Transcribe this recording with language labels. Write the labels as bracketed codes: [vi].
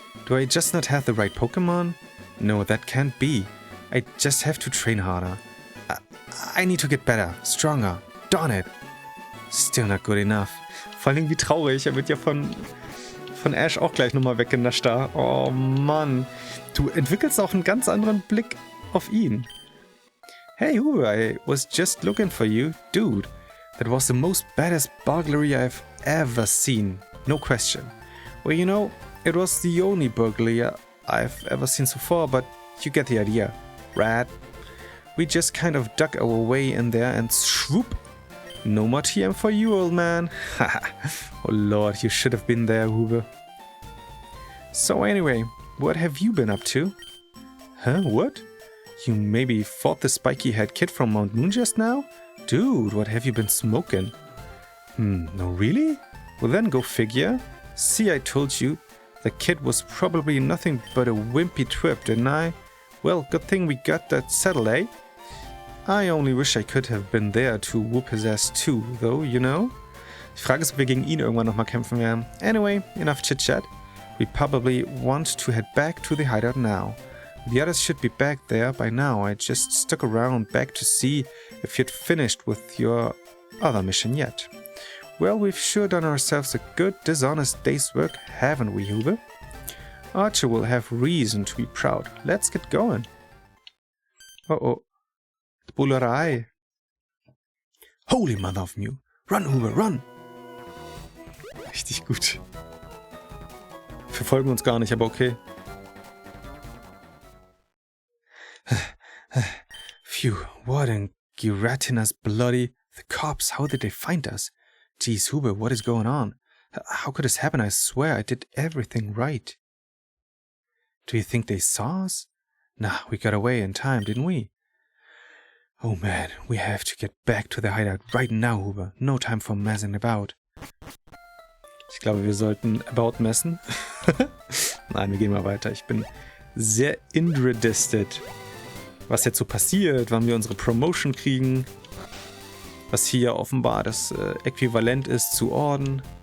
[en] Do I just not have the right Pokémon? No, that can't be. I just have to train harder. I need to get better, stronger. Darn it. Still not good enough. [de] Vor allem wie traurig. Er wird ja von von Ash auch gleich nochmal weggenascht da. Oh Mann. Du entwickelst auch einen ganz anderen Blick auf ihn. [en] Hey Hube, I was just looking for you. Dude, that was the most badass burglary I've ever seen. No question. Well, you know, it was the only burglary I've ever seen so far, but you get the idea. Rad. We just kind of dug our way in there and swoop. No more TM for you, old man. Oh lord, you should have been there, Hube. So anyway, what have you been up to? Huh, what? You maybe fought the spiky-haired kid from Mount Moon just now? Dude, what have you been smoking? No really? Well then go figure. See, I told you, the kid was probably nothing but a wimpy twerp, didn't I? Well, good thing we got that settled, eh? I only wish I could have been there to whoop his ass too, though, you know? [de] Die Frage ist, ob wir gegen ihn irgendwann nochmal kämpfen werden. [en] Anyway, enough chit-chat. We probably want to head back to the hideout now. The others should be back there by now. I just stuck around back to see if you'd finished with your other mission yet. Well, we've sure done ourselves a good, dishonest day's work, haven't we, Hube? Archer will have reason to be proud. Let's get going. Oh. Bullerei. Holy mother of Mew. Run, Hube, run! [de] Richtig gut. Verfolgen uns gar nicht, aber okay. [en] Phew, what a gelatinous bloody... The cops, how did they find us? Jeez, Hube, what is going on? How could this happen? I swear I did everything right. Do you think they saw us? Nah, we got away in time, didn't we? Oh man, we have to get back to the hideout right now, Hube. No time for messing about. [de] Ich glaube, wir sollten about messen. Nein, wir gehen mal weiter. Ich bin sehr interested, was jetzt so passiert, wann wir unsere Promotion kriegen. Was hier offenbar das Äquivalent ist zu Orden.